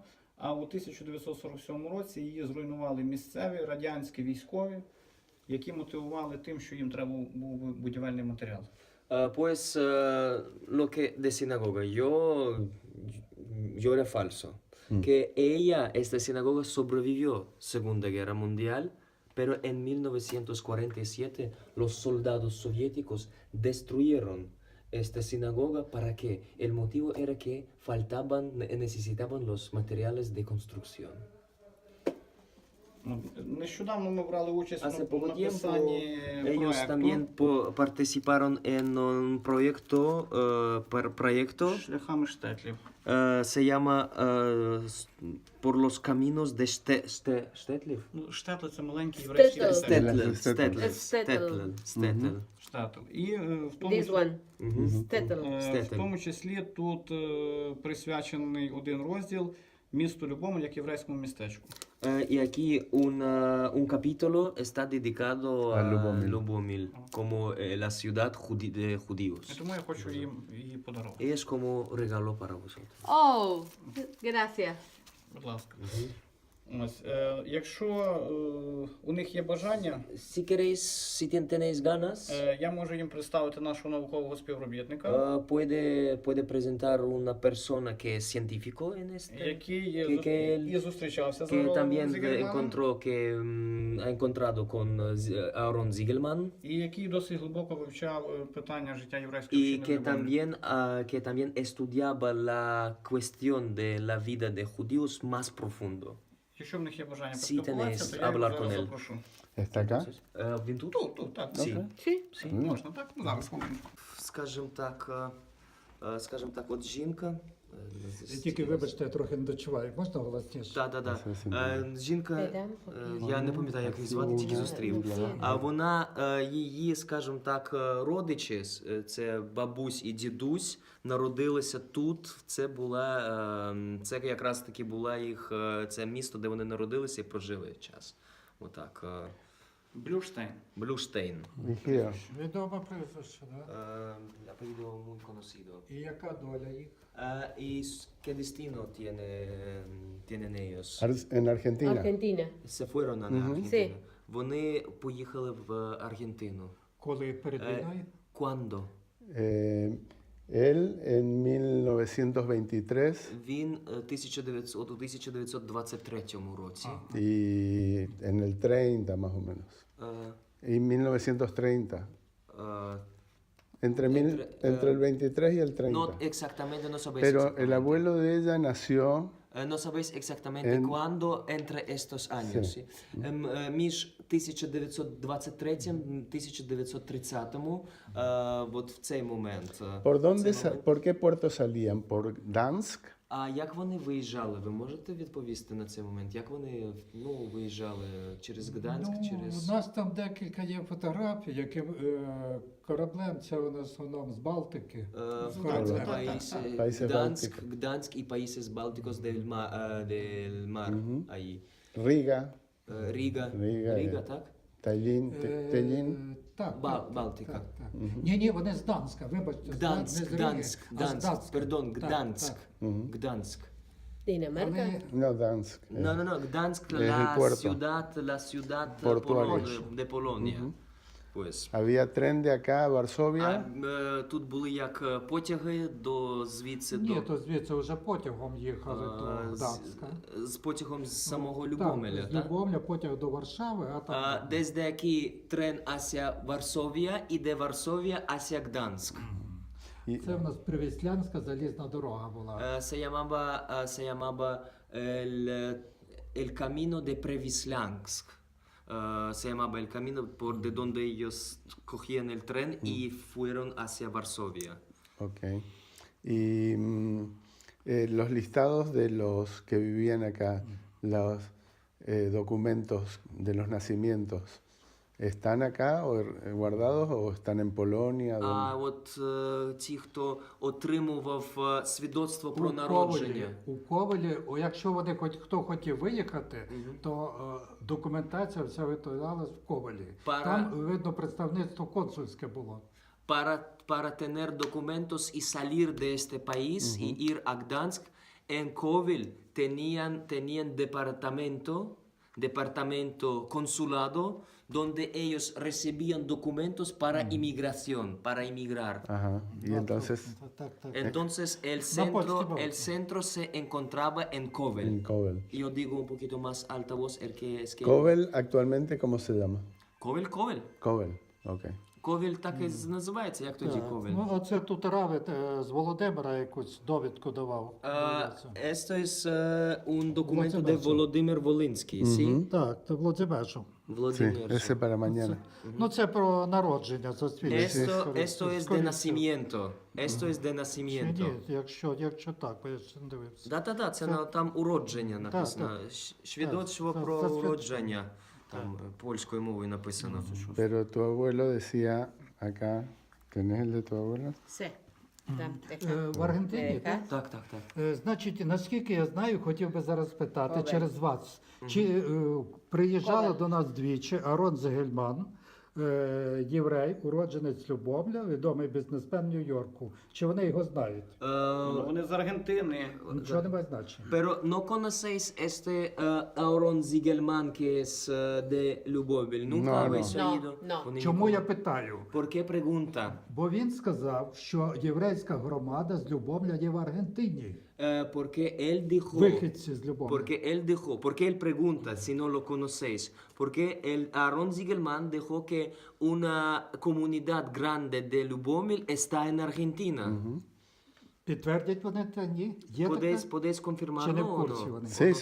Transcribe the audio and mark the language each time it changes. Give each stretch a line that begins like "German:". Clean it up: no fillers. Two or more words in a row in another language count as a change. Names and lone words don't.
Ukrainian: А у 1947 році її зруйнували місцеві радянські військові, які мотивували тим, що їм треба був будівельний матеріал.
Spanish: Pues lo que de sinagoga, yo era falso. Que esta sinagoga sobrevivió Segunda Guerra Mundial, pero en 1947 los soldados soviéticos destruyeron esta sinagoga para que el motivo era que necesitaban los materiales de construcción.
Ukrainian: Нещодавно ми брали участь
Spanish: Hace
Ukrainian: в
Spanish: poco tiempo
Ukrainian: написанні
Spanish: ellos también participaron en un proyecto
Ukrainian: шляхами штетлів.
Spanish: se llama Por los caminos de Stetlev.
Ukrainian: Ну, штетли – це маленький єврейський Штетл. містечко. Stetl. Штетл. І в тому,
English: This one. Мгм.
Ukrainian: Сtetl. в Штетл. тому числі тут присвячений один розділ місту Любомель як єврейському містечку.
Spanish: Y aquí un capítulo está dedicado A a Lubomil. Lubomil, como la ciudad de
Ukrainian: І
Spanish: judíos.
Ukrainian: тому я хочу їм її подарувати.
Spanish: Y es como regalo para vosotros. Oh, gracias.
Ukrainian: Будь ласка. Ось, якщо у них є бажання,
Spanish: Si queréis, si tenéis ganas,
Ukrainian: я можу їм представити нашого наукового співробітника,
Spanish: puede presentar una persona que es científico en este,
Ukrainian: який
Spanish: que-
Ukrainian: і зустрічався з
Spanish: que
Ukrainian: Аароном
Spanish: también
Ukrainian: Зігельманом,
Spanish: ha encontrado con Aaron Ziegelman
Ukrainian: і який досить глибоко вивчав питання життя єврейської
Spanish: y
Ukrainian: общини в Любомелі.
Spanish: que también estudiaba la cuestión de la vida de judíos más profundo.
Ukrainian: Якщо в них є бажання
Spanish: Sí,
Ukrainian: поспілкуватися,
Spanish: tenéis
Ukrainian: то я їх
Spanish: hablar
Ukrainian: зараз
Spanish: con él.
Ukrainian: запрошу.
Spanish: ¿Está acá?
Ukrainian: Він тут? Тут, так.
Spanish: Sí. Sí. Sí.
Ukrainian: Можна, так? Ну, зараз, хвилинку. Скажем так, от жінка. Тільки, вибачте, я трохи не дочуваю. Можна голосніше? Так. Жінка, Передам. я не пам'ятаю, як її звати, тільки зустрів. А вона, її, скажімо так, родичі, це бабусь і дідусь, народилися тут. Це якраз таки була їх, це місто, де вони народилися і прожили час. Отак. Блюштейн. Блюштейн.
English: Y here.
Ukrainian: Відоме прізвище, да?
Spanish: Apellido muy conocido.
Ukrainian: І яка доля їх?
Spanish: ¿Y qué destino tienen ellos? En Argentina. Argentina. Se fueron a Argentina. Sí.
Ukrainian: Вони поїхали в Аргентину. Коли перед війною?
Spanish: Cuando? Él en 1923
Ukrainian: Він у 1923 році.
Spanish: y en el 30 más o menos. Y 1930. Entre el 23 y el 30. No exactamente, no sabéis Pero el exactamente. abuelo de ella nació No sabéis exactamente cuándo entre estos años. Sí.
Ukrainian: Між 1923 і 1930, от в цей момент.
Spanish: ¿Por dónde por qué puerto salían? ¿Por Dansk?
Ukrainian: А як вони виїжджали? Ви можете відповісти на цей момент? Як вони виїжджали? Через Гданськ? У нас там декілька є фотографій, яким кораблем, це у нас в основному з Балтики. З кораблем.
Spanish: Países
Ukrainian: Гданськ, Гданськ і
Spanish: Países Bálticos del Mar. Ahí.
Ukrainian: Riga, Ріга. Ріга, Ріга, так? Tallinn. Так, Балтика. Так. Ні, вони з Данська, вибачте. Гданськ, Гданськ, А з Данська. Пардон, Так, Гданськ. так. Гданськ.
Spanish: Dinamarca.
Ukrainian: Але
Spanish: No, Dansk. No, Gdansk, Es el puerto. la ciudad Portuaria. de Polonia. Pues. Había tren de acá a Varsovia.
Ukrainian: Тут були як потяги звідси ні, до то звідси вже потягом їхали до Гданська. з потягом з самого Так, Любомеля, з так? Любомля потяг до Варшави, а там... Десь деякий трен
Spanish: hasta Varsovia,
Ukrainian: іде Варсовія,
Spanish: hasta Gdańsk. Y,
Ukrainian: Це в нас Привіслянська залізна дорога була.
Spanish: Se llamaba el camino de Previslánsk. Se llamaba el camino por de donde ellos cogían el tren y fueron hacia Varsovia. ok. Y los listados de los que vivían acá, los documentos de los nacimientos, ¿están acá o guardados o están en Polonia?
Ukrainian: А от ті, хто отримував свідоцтво про народження. У Ковелі, якщо вони хто хотів виїхати, то документація вся виготовлялась в Ковелі. Там, видно, представництво консульське було.
Spanish: Para tener documentos y salir de este país y ir a Gdansk, en Kovel tenían departamento consulado donde ellos recibían documentos para inmigración, para emigrar. Ajá. Y entonces
Ukrainian: Так.
Spanish: Entonces el centro se encontraba en Kovel. en Kovel. Yo digo un poquito más alta voz, es que Kovel actualmente, ¿cómo se llama? Kovel. Kovel, ok.
Ukrainian: Ковель так і називається, як тоді Ковель? Ну, оце тут Равит з Володимира якусь довідку давав.
Spanish: Esto es un documento de
Ukrainian: Владимир. Володимир Волинський, ¿sí? Так, це Володимиршу.
Spanish: Sí,
Ukrainian: Володимир.
Spanish: ese para mañana.
Ukrainian: Ну, це про народження, за
Spanish: Esto es de nacimiento. Esto es de nacimiento.
Ukrainian: Ні, якщо так, бо я ще не дивився. Да, це там уродження написано. Свідоцтво Так, про це уродження. Там польською мовою написано.
Spanish: Pero tu abuelo decía acá, ¿tenés el de tu abuelo? Sí.
Ukrainian: Там, така. В Аргентині, так? Так, так, так. Значить, наскільки я знаю, хотів би зараз спитати Олег. через вас, чи приїжджали Олег. до нас двічі Арон Зегельман, єврей, уродженець Любомля, відомий бізнесмен Нью-Йорку. Чи вони його знають? Ну, вони з Аргентини. Нічого немає значення.
Spanish: Pero no conocéis este Aaron Ziegelman que es de Lubovil. Nunca No, habéis no. oído. No. con él?
Ukrainian: Чому я питаю?
Spanish: ¿Por qué pregunta?
Ukrainian: Бо він сказав, що єврейська громада з Любомля є в Аргентині.
Spanish: Porque él dijo.
Ukrainian: Вихідці з Любомля.
Spanish: Porque él pregunta si no lo conocéis. Porque el Aaron Ziegelman dejó que una comunidad grande de Lubomil está en Argentina.
Ukrainian: Підтвердять вони це? Ні? Є таке?
Spanish: ¿Podéis
Ukrainian: Чи
Spanish: confirmarlo
Ukrainian: не в
Spanish: o
Ukrainian: курсі
Spanish: no?
Ukrainian: вони?
Spanish: Sí, ¿O no